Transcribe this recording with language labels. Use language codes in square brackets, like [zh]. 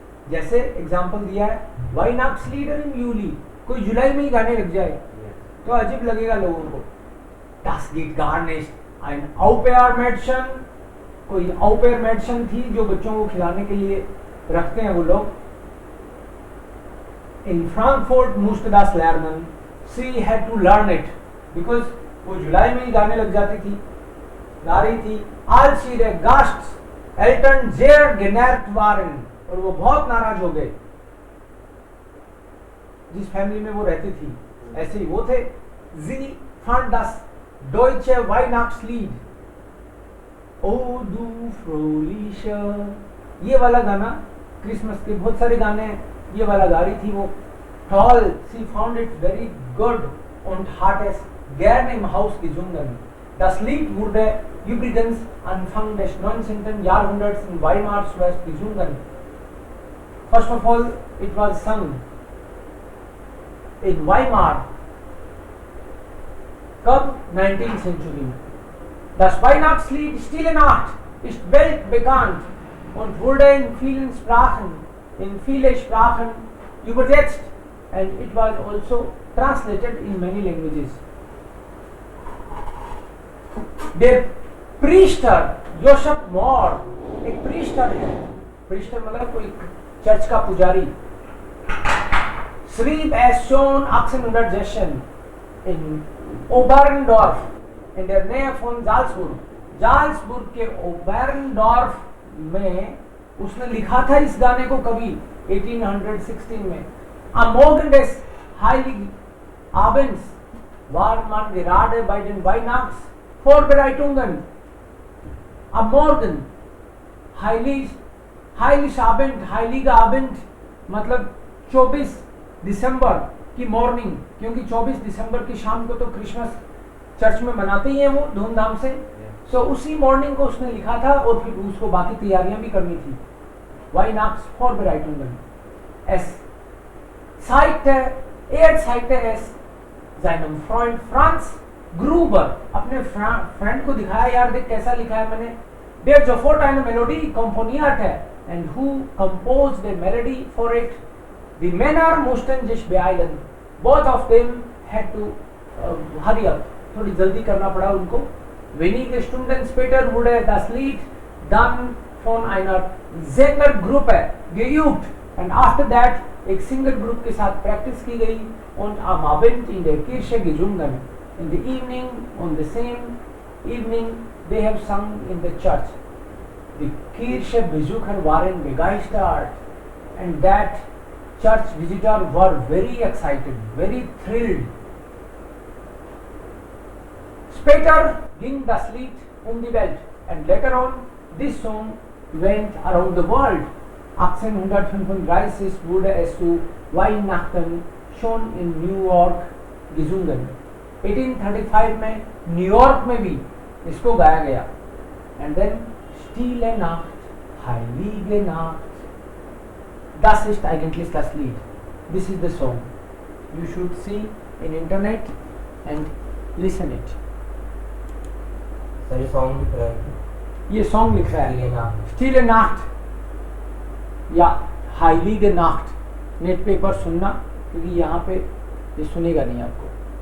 [hi] जैसे एग्जांपल दिया है [de] Weihnachtslieder im Juli, [hi] कोई जुलाई में ही गाने लग जाए तो अजीब लगेगा लोगों को. [de] Das geht gar nicht. [hi] Ein Au-pair-Mädchen, कोई Au-pair-Mädchen थी जो बच्चों को खिलाने के लिए रखते हैं वो लोग. [de] In Frankfurt musste das lernen. [en] She had to learn it because [hi] वो जुलाई में ही गाने लग जाती थी, गा रही थी. [de] Als ihre Gasteltern sehr genervt waren, [hi] और वो बहुत नाराज हो गए. जिस फैमिली में वो रहती थी, ऐसे ही वो थे। जी [de] fand das deutsche Weihnachtslied, [hi] ओ du fröhliche, ये वाला गाना क्रिसमस के बहुत सारे गाने ये वाला गा रही थी वो। [de] Toll, sie [en] found it very good [de] und hat es gerne im Haus gesungen. Das Lied wurde übrigens Anfang des 19. Jahrhunderts in Weimar zuerst gesungen. [en] First of all, it was sung in Weimar. [hi] कब? [en] 19th century [de] में। Das Weihnachtslied Stille Nacht ist weltbekannt und wurde in viele Sprachen übersetzt, [en] and it was also translated in many languages. [de] Der Priester Joseph Mohr, [hi] एक प्रीस्टर है, प्रीस्टर मतलब कोई church का पुजारी, [de] schrieb es schon 1816 in Oberndorf in der Nähe von Salzburg. [hi] जाल्सबुर्ग के ओबेरनडॉर्फ में उसने लिखा था इस गाने को कभी 1816 में। [de] Am Morgen des Heiligen Abends war man gerade bei den Weihnachtsvorbereitungen. Am Morgen, Heiligabend, Heiliger Abend [hi] मतलब 24 दिसंबर की मॉर्निंग, क्योंकि 24 दिसंबर की शाम को तो क्रिसमस चर्च में मनाते ही हैं वो धूमधाम से। सो उसी मॉर्निंग को उसने लिखा था और फिर उसको बाकी तैयारियां भी करनी थी। [de] Weihnachtsvorbereitungen. Es zeigte es seinem Freund Franz Gruber, [hi] अपने फ्रेंड को दिखाया, यार देख कैसा लिखा है मैंने। [de] Der sofort eine Melodie komponierte [en] and who composed the melody for it. [de] Die Männer mussten sich beeilen. [en] Both of them had to hurry up. [hi] थोड़ी जल्दी करना पड़ा उनको। [de] Wenige Stunden später wurde das Lied dann von einer Sängergruppe geübt [en] and after that [hi] एक singer group के साथ practice की गई [de] und am Abend in der Kirche gesungen. [en] In the evening, on the same evening, they have sung in the church. [de] Die Kirchenbesucher waren begeistert [en] and that church visitor were very excited, very thrilled. [de] Später ging das Lied um die Welt [en] and later on this song went around the world. [de] 1835 wurde es zu Weihnachten schon in New York gesungen. [hi] 1835 में New York में भी इसको गाया गया। [en] And then Stille Nacht, Heilige Nacht. [de] Das ist eigentlich das Lied. [en] This is the song. You should see in internet and listen it. [hi] Sir ये song लिख रहा है, ये सॉन्ग लिख रहा है [de] Stille Nacht [hi] या Heilige Nacht। नेट पे एक बार सुनना, क्योंकि यहाँ पे ये सुनेगा नहीं आपको।